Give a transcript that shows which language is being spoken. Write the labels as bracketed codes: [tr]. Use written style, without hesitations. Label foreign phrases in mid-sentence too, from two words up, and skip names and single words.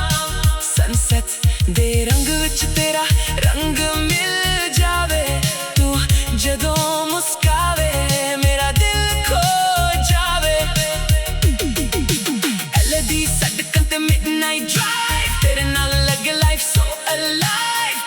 [pa] ਸਨਸੈੱਟ ਦੇ ਰੰਗ ਵਿੱਚ ਤੇਰਾ ਰੰਗ ਮਿਲ ਜਾਵੇ, ਤੂ ਜਦੋਂ ਮੁਸਕਾਵੇ ਮੇਰਾ ਦਿਲ ਖੋ ਜਾਵੇ। LD ਸੜਕਾਂ ਤੇ [en] midnight drive, [pa] ਤੇਰੇ ਨਾਲ ਲੱਗੇ [en] life so alive।